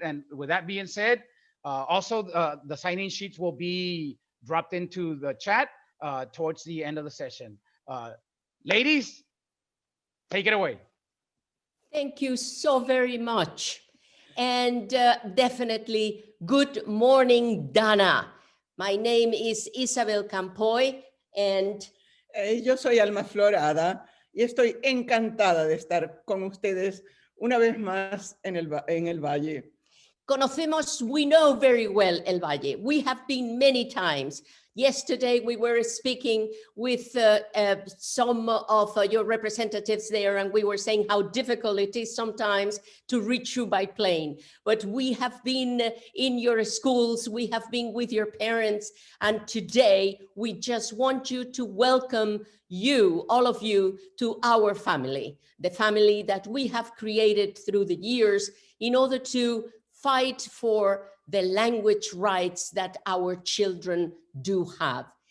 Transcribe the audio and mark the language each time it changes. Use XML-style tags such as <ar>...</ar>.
<en>And with that being said, also the sign-in sheets will be dropped into the chat towards the end of the session. Ladies, take it away. Thank you so very much. And definitely good morning, Dana. My name is Isabel Campoy and</en> <es>Yo soy Alma Florada y estoy encantada de estar con ustedes una vez más en el Valle. conocemos,</es> <en>we know very well El Valle. We have been many times. Yesterday, we were speaking with some of your representatives there, and we were saying how difficult it is sometimes to reach you by plane. But we have been in your schools, we have been with your parents, and today we just want you to welcome you, all of you, to our family, the family that we have created through the years in order to fight for the language rights that our children do have.</en>